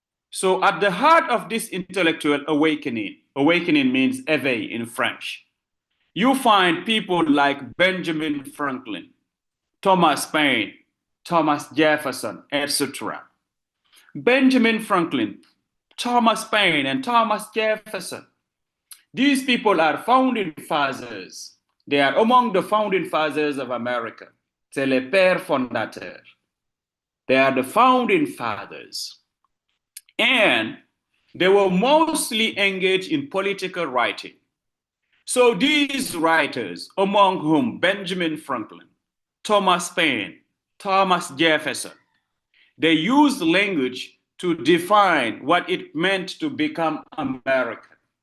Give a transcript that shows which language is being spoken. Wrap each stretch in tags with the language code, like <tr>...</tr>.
<en>So at the heart of this intellectual awakening means éveil in French, you find people like Benjamin Franklin, Thomas Paine, Thomas Jefferson, etc. Benjamin Franklin, Thomas Paine, and Thomas Jefferson. These people are founding fathers. They are among the founding fathers of America.</en> <fr>C'est les pères fondateurs.</fr> <en>They are the founding fathers. And they were mostly engaged in political writing. So these writers, among whom Benjamin Franklin, Thomas Paine, Thomas Jefferson, they used language to define what it meant to become American.</en>